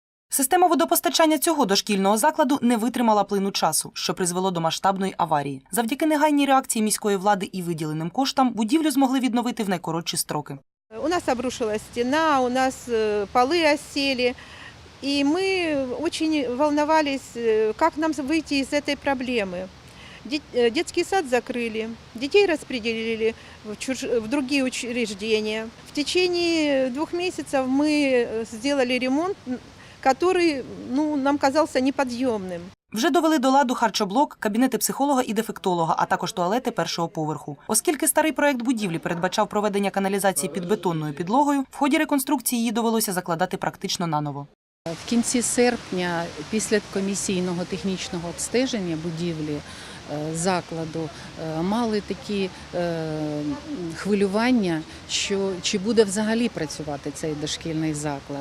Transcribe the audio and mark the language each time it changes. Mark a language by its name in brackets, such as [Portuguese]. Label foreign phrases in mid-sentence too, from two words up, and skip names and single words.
[Ukrainian] Система водопостачання цього дошкільного закладу не витримала плину часу, що призвело до масштабної аварії. Завдяки негайній реакції міської влади і виділеним коштам будівлю змогли відновити в найкоротші строки. [Russian] У нас обрушилась стена, у нас полы осели, и мы очень волновались, как нам выйти из этой проблемы. Детский сад закрыли, детей распределили в другие учреждения. В течение 2 месяцев мы сделали ремонт, который нам казался неподъемным. [Ukrainian] Вже довели до ладу харчоблок, кабінети психолога і дефектолога, а також туалети першого поверху. Оскільки старий проєкт будівлі передбачав проведення каналізації під бетонною підлогою, в ході реконструкції її довелося закладати практично наново. В кінці серпня, після комісійного технічного обстеження будівлі закладу, мали такі хвилювання, що чи буде взагалі працювати цей дошкільний заклад.